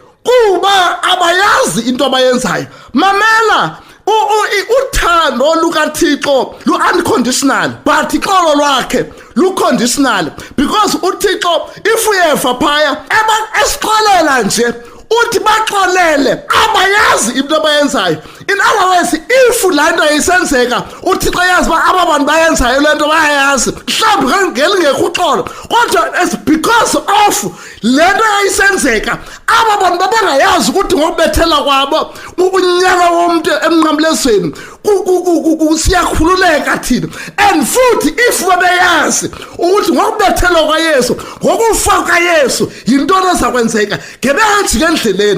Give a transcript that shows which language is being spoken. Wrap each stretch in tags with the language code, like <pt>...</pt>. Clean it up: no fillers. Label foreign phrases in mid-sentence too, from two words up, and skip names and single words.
<xh>kuba abayazi into abayenzayo. Mamela uthando lukaThixo lu-unconditional but ixolo lwakhe lu-conditional, because uThixo if uyeva phaya esixolela nje uthi baxolele abayazi into abayenzayo.</xh> <en>In other words,</en> <xh>if laa nto isenzeka uThixo yazi uba aba bantu bayenzayo le nto bayayazi, mhlawumbi ngelingekho uxolo, kodwa</xh> <en>it's because of</en> <xh>le nto yayisenzeka aba bantu babangayazi ukuthi ngokubethela kwabo unyaka womntu emnqamlezweni siyakhululeka thina. And futhi if babeyazi ukuthi ngokubethelwa kwaYesu, ngokufa kwaYesu yintoni ezakwenzeka, ngebengajike endleleni.</xh>